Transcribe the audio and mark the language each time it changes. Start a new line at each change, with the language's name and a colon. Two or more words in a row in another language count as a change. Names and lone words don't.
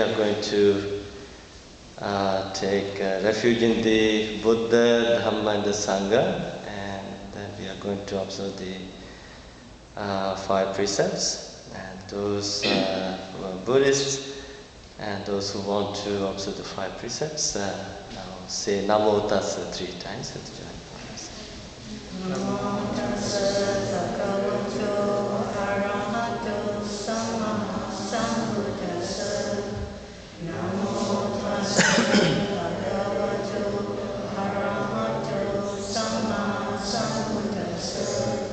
English: are going to take refuge in the Buddha, Dhamma and the Sangha, and then we are going to observe the 5 precepts. And those who are Buddhists and those who want to observe the 5 precepts, now say
Pali: Namo Tassa
English: 3 times and join us.
Pali: Namo Tassa Bhagavato Arahato Samma Sambuddhassa. Namo Tassa Bhagavato Arahato Samma Sambuddhassa.